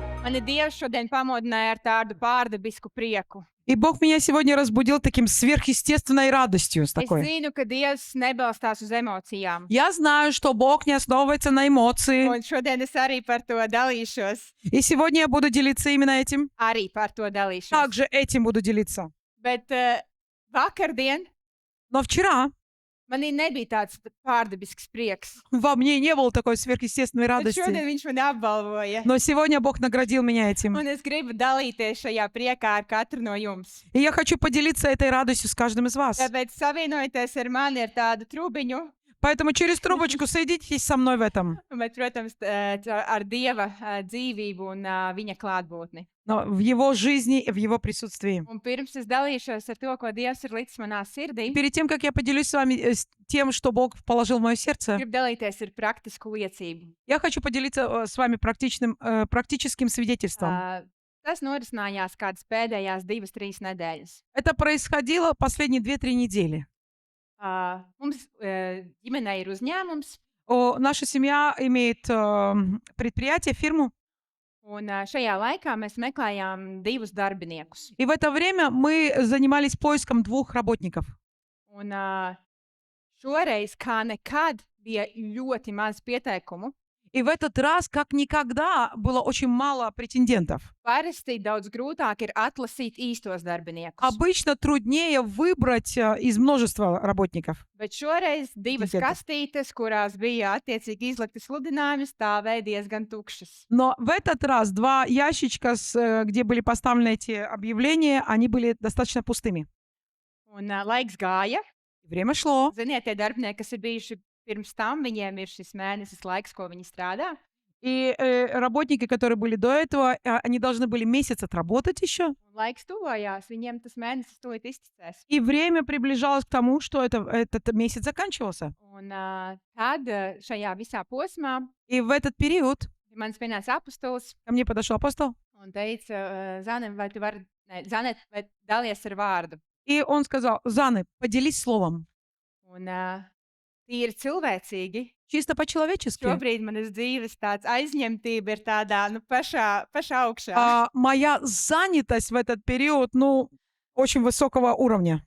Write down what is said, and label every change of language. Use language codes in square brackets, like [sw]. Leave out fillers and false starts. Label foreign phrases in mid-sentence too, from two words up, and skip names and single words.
[lv] Mani Dievs šodien pamodināja ar tādu pārdabisku prieku. [ru] И Бог меня сегодня разбудил таким сверхъестественной радостью. С [lv] Es [ru] такой. [lv] zinu, ka Dievs nebalstās uz emocijām. [ru] Я знаю, что Бог не основывается на эмоции. [lv] Un šodien es arī par to dalīšos. [ru] И сегодня я буду делиться именно этим. [lv] Arī par to dalīšos. [ru] Также этим буду делиться. [lv] Bet vakardien [ru] Но вчера [lv] manī nebija tāds pārdabisks prieks. [ru] во мне не было такой сверхъестественной [lv] Bet [ru] радости. [lv] šodien viņš mani apbalvoja. [ru] Но сегодня Бог наградил меня этим. [lv] Un es gribu dalīties šajā priekā ar katru no jums. [ru] И я хочу поделиться этой радостью с каждым из вас. [lv] Tāpēc savienojieties ar mani ar tādu trubiņu, [ru] Поэтому через трубочку соединитесь со мной в этом. [lv] bet, protams, ar Dieva dzīvību un viņa klātbūtni. [ru] Но в Его жизни и в Его присутствии. [lv] Un pirms es dalīšos ar to, ko Dievs ir licis manā sirdī, [ru] Перед тем, как я поделюсь с вами с тем, что Бог положил в мое сердце, [lv] gribu dalīties ar praktisku liecību. [ru] я хочу поделиться с вами практическим свидетельством. [lv] Tas norisinājās kādas pēdējās 2-3 nedēļas. [ru] Это происходило последние 2-3 недели. [lv] Mums ģimenei ir uzņēmums, [ru] Наша семья имеет предприятие, фирму. [lv] un šajā laikā mēs meklējām 2 darbiniekus. [ru] И в это время мы занимались поиском 2 работников. [lv] Un šoreiz, kā nekad, bija ļoti maz pieteikumu. [ru] И в этот раз, как никогда, было очень мало претендентов. [lv] Parasti daudz grūtāk ir atlasīt īstos darbiniekus. [ru] Обычно труднее выбрать из множества работников. [lv] Bet šoreiz 2 [ru] Pretendentов. [lv] kastītes, kurās bija attiecīgi izlikti sludinājumi, stāvēja diezgan tukšas. [ru] Но в этот раз 2 ящичка, где были поставлены эти объявления, они были достаточно пустыми. [lv] Un laiks gāja. [ru] Время шло. [lv] Ziniet, tie darbinieki, kas ir bijuši pirms tam, viņiem ir šis mēnesis laiks, ko viņi strādā. [ru] И работники, которые были до этого, они должны были месяц отработать еще. [lv] Un laiks tuvojās, viņiem tas mēnesis tūlīt izticēs. [ru] И время приближалось к тому, что этот месяц заканчивался. [lv] Un tad šajā visā posmā [ru] И в этот период [lv] mans pienāca apustulis [ru] ко мне подошел апостол, [lv] un teica, Zane, vai tu vari, Zane, vai dalies ar vārdu? [ru] и он сказал: Заны, поделись словом. [lv] Un tīri cilvēcīgi. [ru] Чисто по-человечески. [lv] Šobrīd manas dzīves tāds aizņemtība ir tādā, pašā augšā. [ru] Моя занятость в этот период, очень высокого уровня.